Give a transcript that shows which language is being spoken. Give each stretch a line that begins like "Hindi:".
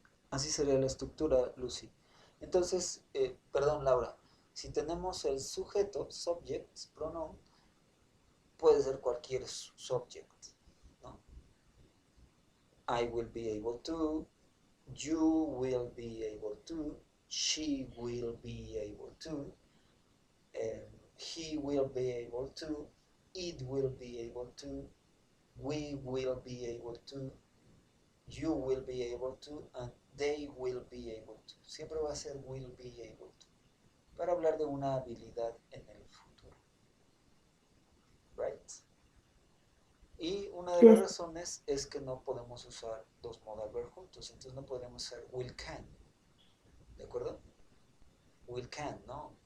Spanish: Así sería la estructura, Lucy. Entonces, perdón, Laura, si tenemos el sujeto, subject, pronoun, puede ser cualquier subject, ¿no?
English: I will be able to, you will be able to, she will be able to, he will be able to, it will be able to, we will be able to, you will be able to, and they will be able to.
Spanish: Siempre va a ser
English: will be able to.
Spanish: Para hablar de una habilidad en el futuro. Right? Y una de las razones es que no podemos usar dos modal verb juntos. Entonces no podríamos usar will can. ¿De acuerdo? Will can, no.